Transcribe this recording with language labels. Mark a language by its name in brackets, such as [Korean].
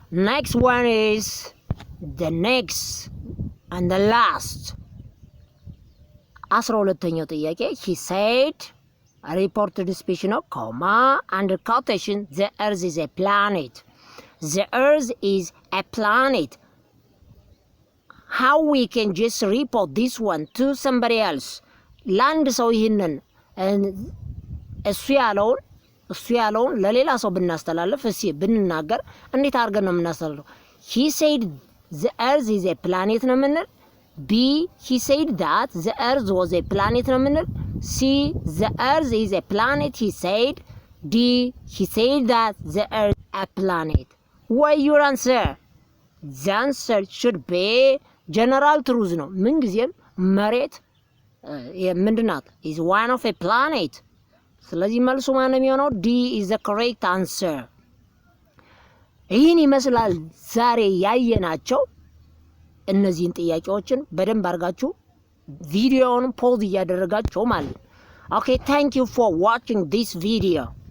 [English] Next one is the next and the last [Amharic] 12ኛው ጥያቄ [English] he said a reported speech ነው comma under quotation the earth is a planet. The earth is a planet. How we can just report this one to somebody else? [Amharic] ለአንድ ሰው ይህንን እሱ ያለውን ለሌላ ሰው ብናስተላልፍ እሺ ብንናገር እንዴት አድርገን ነው የምናስተላልፈው? [English] he said the earth is a planet [Amharic] ነው የምንል? [English] B he said that the earth was a planet ነው የምንል? C the earth is a planet he said? D he said that the earth is a planet? What your answer? The answer should be general truth [Amharic] ነው። ምን ጊዜም መሬት ምንድናት? [English] is one of a planet። [Amharic] ስለዚህ መልሱ ማን የሚሆነው? [English] D is the correct answer። [Amharic] ይህን ይመስላል ዛሬ ያየናቸው እነዚህን ጥያቄዎችን በደንብ አድርጋችሁ ቪዲዮውን ፖዝ እያደረጋችሁ ማለት ነው። [English] Okay, thank you for watching this video.